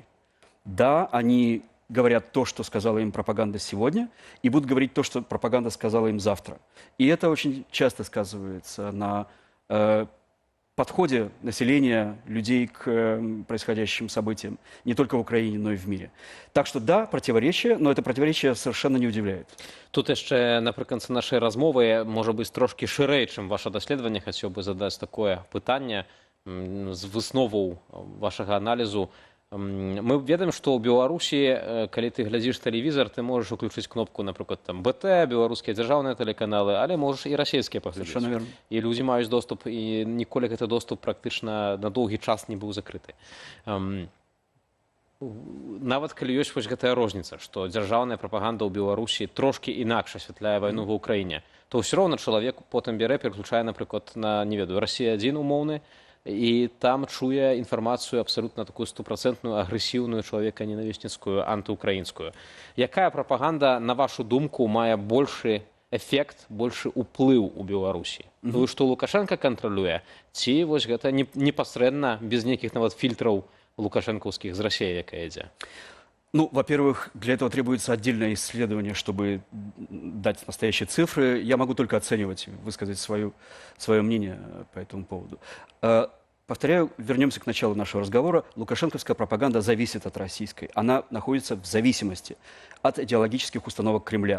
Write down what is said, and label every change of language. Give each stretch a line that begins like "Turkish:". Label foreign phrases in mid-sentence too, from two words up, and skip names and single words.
Russian: Да, они говорят то, что сказала им пропаганда сегодня, и будут говорить то, что пропаганда сказала им завтра. И это очень часто сказывается на подходе населения, людей к происходящим событиям, не только в Украине, но и в мире. Так что да, противоречие, но это противоречие совершенно не удивляет.
Belarusian: Тут яшчэ напрыканцы нашай размовы, можа быць, трошки шырэй, чым ваше даследаванне, хацеў бы задаць такое пытанне з высноваў вашага аналізу. Мы ведаем, што ў Беларусі, калі ты глядзіш тэлевізор, ты можаш уключыць кнопку, напрыклад, там БТ, беларускія дзяржаўныя тэлеканалы, але можаш і расійскія паглядзець.
Russian: Совершенно верно.
Belarusian: І людзі маюць доступ, і ніколі гэты доступ практычна на доўгі час не быў закрыты. Нават калі ёсць вось гэтая розніца, што дзяржаўная прапаганда ў Беларусі трошкі інакш асвятляе вайну ва ўкраіне, то ўсё роўна чалавек потым бярэ, пераключае, напрыклад, на, не ведаю, Расія-1 умоўны, і там чуе інфармацыю абсалютна такую 100% агрэсіўную, чалавека-ненавісніцкую, антыукраінскую. Якая прапаганда, на вашу думку, мае большы эфект, большы ўплыў у Беларусі? Тую, што Лукашенко кантралюе, ці вось гэта непасрэдна, без нейкіх нават фільтраў лукашэнкаўскіх з Расіі, якая ідзе?
Russian: Ну, во-первых, для этого требуется отдельное исследование, чтобы дать настоящие цифры. Я могу только оценивать, высказать свое мнение по этому поводу. Повторяю, вернемся к началу нашего разговора. Лукашенковская пропаганда зависит от российской. Она находится в зависимости от идеологических установок Кремля.